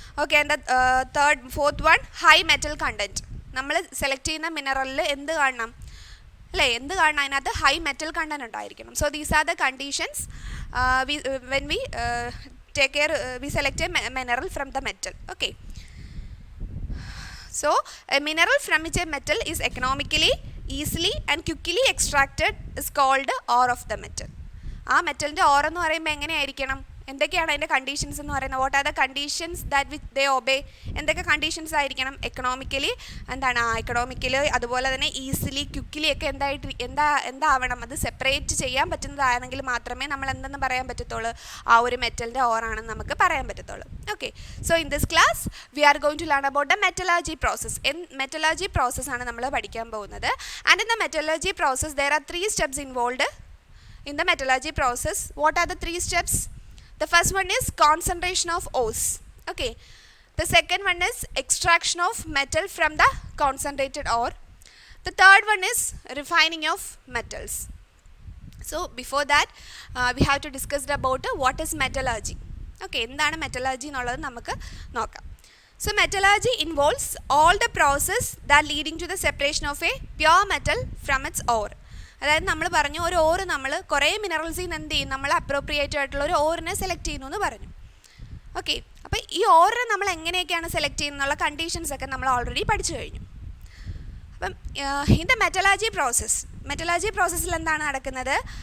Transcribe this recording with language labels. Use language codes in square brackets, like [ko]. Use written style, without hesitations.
[ml] Okay, [en] And the fourth one high metal content. [ml] നമ്മൾ select ചെയ്യുന്ന മിനറലിൽ എന്ത് കാണണം അല്ലേ? എന്ത് കാണണം? അതിനകത്ത് ഹൈ മെറ്റൽ കണ്ടൻറ്റ് ഉണ്ടായിരിക്കണം. [en] So these are the conditions when we take care we select a mineral from the metal. Okay, so a mineral from which a metal is economically, easily and quickly extracted is called ore of the metal. [ml] ആ മെറ്റലിൻ്റെ or എന്ന് പറയുമ്പോൾ എങ്ങനെയായിരിക്കണം? എന്തൊക്കെയാണ് അതിൻ്റെ conditions എന്ന് പറയുന്നത്? [en] What are the conditions that which they obey? [ml] എന്തൊക്കെ conditions ആയിരിക്കണം? എക്കണോമിക്കലി എക്കണോമിക്കലി, അതുപോലെ തന്നെ ഈസിലി, ക്വിക്കിലി ഒക്കെ എന്താവണം? അത് സെപ്പറേറ്റ് ചെയ്യാൻ പറ്റുന്നതാണെങ്കിൽ മാത്രമേ നമ്മൾ എന്തെന്ന് പറയാൻ പറ്റത്തുള്ളൂ? ആ ഒരു മെറ്റലിൻ്റെ ഓറാണെന്ന് നമുക്ക് പറയാൻ പറ്റത്തുള്ളൂ. [en] Okay, so in this class we are going to learn about the metallurgy process. [ml] Metallurgy process ആണ് നമ്മൾ പഠിക്കാൻ പോകുന്നത്. [en] And in the metallurgy process there are 3 steps involved in the metallurgy process. What are the 3 steps? The first one is concentration of ores. Okay, the second one is extraction of metal from the concentrated ore. The third one is refining of metals. So before that we have to discuss about what is metallurgy. [ml] Okay, എന്താണ് metallurgy എന്നുള്ളത് നമുക്ക് നോക്കാം. [en] So metallurgy involves all the process that leading to the separation of a pure metal from its ore. [ml] അതായത് നമ്മൾ പറഞ്ഞു, ഒരു ഓറ് നമ്മൾ കുറേ മിനറൽസിൽ നിന്ന് എന്ത് ചെയ്യും? നമ്മൾ അപ്രോപ്രിയേറ്റ് ആയിട്ടുള്ള ഒരു ഓറിനെ സെലക്ട് ചെയ്യുന്നു എന്ന് പറഞ്ഞു. ഓക്കെ, അപ്പോൾ ഈ ഓറിനെ നമ്മൾ എങ്ങനെയൊക്കെയാണ് സെലക്ട് ചെയ്യുന്നുള്ള കണ്ടീഷൻസൊക്കെ നമ്മൾ ഓൾറെഡി പഠിച്ചു കഴിഞ്ഞു. അപ്പം ഇതിൻ്റെ മെറ്റലർജി പ്രോസസ്സിൽ എന്താണ് നടക്കുന്നത്?